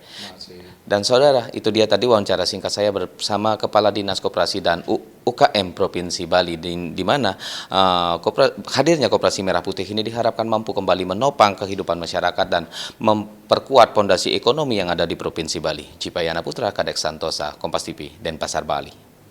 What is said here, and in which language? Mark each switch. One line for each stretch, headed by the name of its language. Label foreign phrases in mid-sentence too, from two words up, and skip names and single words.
Indonesian: Dan saudara, itu dia tadi wawancara singkat saya bersama Kepala Dinas Koperasi dan UKM Provinsi Bali, di mana hadirnya Koperasi Merah Putih ini diharapkan mampu kembali menopang kehidupan masyarakat dan memperkuat fondasi ekonomi yang ada di Provinsi Bali. Cipayana Putra, Kadek Santosa, Kompas TV, Denpasar, Bali.